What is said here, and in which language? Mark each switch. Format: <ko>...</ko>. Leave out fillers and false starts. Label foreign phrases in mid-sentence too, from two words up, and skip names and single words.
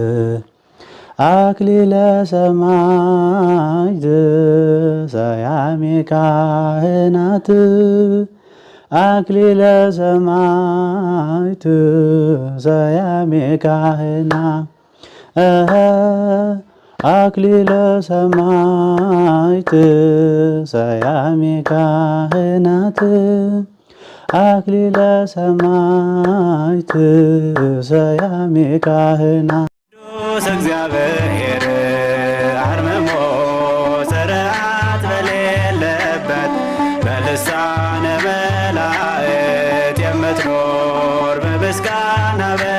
<gez>አክሊለ ሰማዕት ሰያሜ ካህናት አክሊለ ሰማዕት ሰያሜ ካህናት አክሊለ ሰማዕት ሰያሜ ካህናት አክሊለ ሰማዕት ሰያሜ ካህናት</gez> <am>ቅዱስ እግዚአብሔር አርምሞ ጽርዓት በሌለበት በልሳነ መላእክት የምትኖር በምስጋና</am>